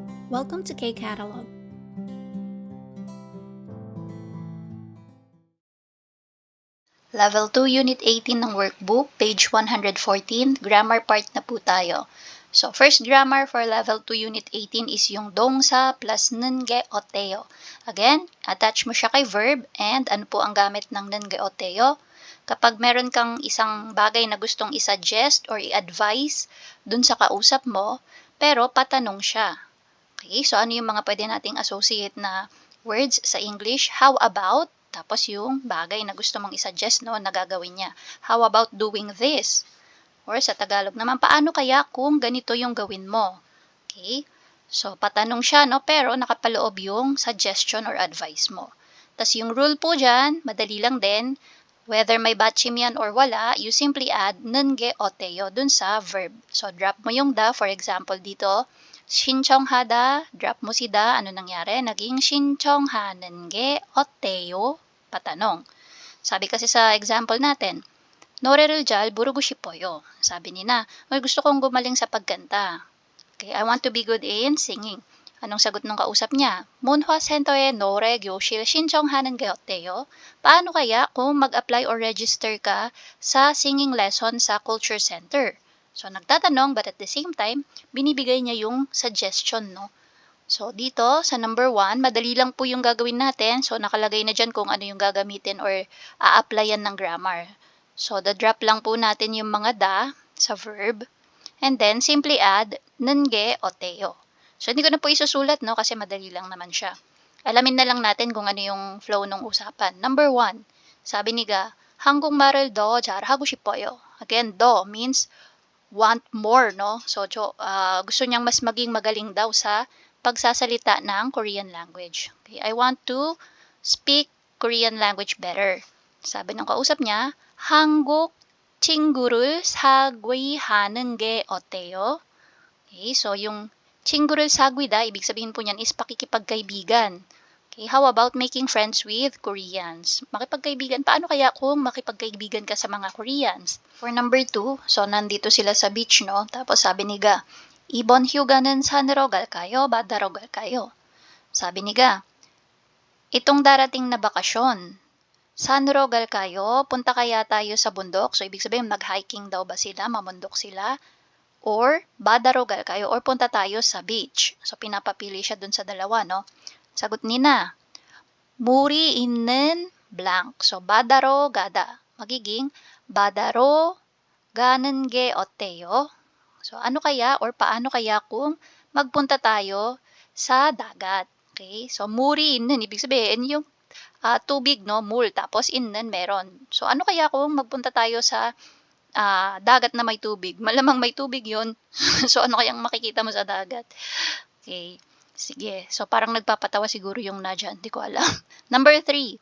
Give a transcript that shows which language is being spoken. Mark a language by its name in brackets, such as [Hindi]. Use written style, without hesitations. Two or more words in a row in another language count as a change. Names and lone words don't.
[English] Welcome to K-Catalog. [Filipino] Level 2, Unit 18 ng workbook, page 114, grammar part na po tayo. [English] So, first grammar for Level 2, Unit 18 is yung dongsa plus [Korean] 는 게 어때요. [Filipino] Again, [English] attach mo siya kay verb [Filipino] and ano po ang gamit ng [Korean] 는 게 어때요? [Filipino] Kapag meron kang isang bagay na gustong i-suggest or i-advise dun sa kausap mo, pero patanong siya. Okay, so ano yung mga pwede nating associate na words sa English? [English] How about? [Filipino] Tapos yung bagay na gusto mong isuggest, no, na gagawin niya. [English] How about doing this? [Filipino] Or sa Tagalog naman, paano kaya kung ganito yung gawin mo? [English] Okay? [Filipino] So, patanong siya, no, pero nakapaloob yung suggestion or advice mo. Tapos yung rule po dyan, madali lang din. Whether may batchim yan or wala, [English] you simply add [Korean] 는 게 어때요 [Filipino] dun sa [English] verb. [Filipino] So, drop mo yung da. [English] For example, [Filipino] dito, 신청하다, drop mo si da, ano nangyari? [Korean] Naging 신청하는 게 어때요? [Filipino] Patanong. Sabi kasi sa example natin, [Korean] 노래를 잘 부르고 싶어요. [Filipino] Sabi ni na, gusto kong gumaling sa pagkanta. [English] Okay, I want to be good in singing. [Filipino] Anong sagot ng kausap niya? [Korean] 문화센터에 노래 교실 신청하는 게 어때요? [Filipino] Paano kaya kung mag-apply or register ka sa [English] singing lesson [Filipino] sa [English] culture center? So, nagtatanong but at the same time, [Filipino] binibigay niya yung suggestion, no? So, dito sa number 1, madali lang po yung gagawin natin. So, nakalagay na dyan kung ano yung gagamitin or a-applyan ng grammar. So, drop lang po natin yung mga da sa verb. [English] And then, simply add [Korean] 는 게 어때요. [Filipino] So, hindi ko na po isusulat, no? Kasi madali lang naman siya. Alamin na lang natin kung ano yung flow ng usapan. Number 1, sabi ni Ga, [Korean] 한국말을 더 잘하고 싶어요. [English] Again, 더 means want more, no? So, [Filipino] gusto niyang mas maging magaling daw sa pagsasalita ng [English] Korean language. Okay, I want to speak Korean language better. [Filipino] Sabi ng kausap niya, [Korean] 한국 친구를 사귀하는 게 어때요? [Filipino] Okay, so yung [Korean] 친구를 사귀다, [Filipino] ibig sabihin po niyan is pakikipagkaibigan. [English] Okay, how about making friends with Koreans? [Filipino] Makipagkaibigan, paano kaya kung makipagkaibigan ka sa mga Koreans? [English] For number 2, [Filipino] so nandito sila sa beach, no? Tapos sabi ni Ga, [Korean] 이번 휴가는 산으로 갈까요? 바다로 갈까요? [Filipino] Sabi ni Ga, itong darating na bakasyon, [Korean] 산으로 갈까요? [Filipino] Punta kaya tayo sa bundok? So, ibig sabihin, mag-hiking daw ba sila? Mamundok sila? Or, [Korean] 바다로 갈까요? [Filipino] Or punta tayo sa beach? So, pinapapili siya dun sa dalawa, no? Sagot ni na, [Korean] 물이 있는 blank. So, 바다로 가다. Magiging, 바다로 가는 게 어때요? [Filipino] So, ano kaya or paano kaya kung magpunta tayo sa dagat? [English] Okay? So, [Korean] 물이 있는, [Filipino] ibig sabihin, yung tubig, no? 물, tapos 있는, meron. So, ano kaya kung magpunta tayo sa dagat na may tubig? Malamang may tubig yun. So, ano kayang makikita mo sa dagat? Okay. Sige. So, parang nagpapatawa siguro yung na dyan. Hindi ko alam. Number 3.